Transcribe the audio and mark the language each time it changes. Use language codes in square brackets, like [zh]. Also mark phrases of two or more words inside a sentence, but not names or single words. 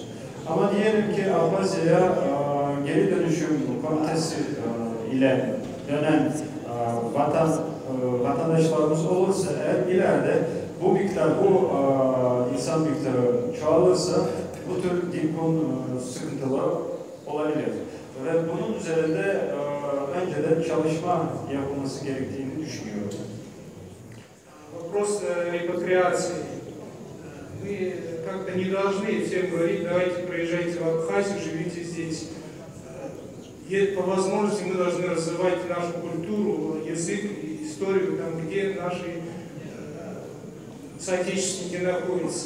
[tr] Ama diyelim ki Abhazya'ya geri dönüşüm komitesi ile dönen vatandaşlarımız olursa eğer ileride bu miktar, bu insan miktarı çoğalırsa bu tür dil sıkıntıları olabilir. Ve bunun üzerinde önceden çalışma yapılması gerektiğini düşünüyorum. [ru] Вопрос репатриации. Мы как-то не должны всем говорить, давайте приезжайте в Абхазию, живите здесь. По возможности мы должны развивать нашу культуру, язык, историю, там, где наши соотечественники находятся.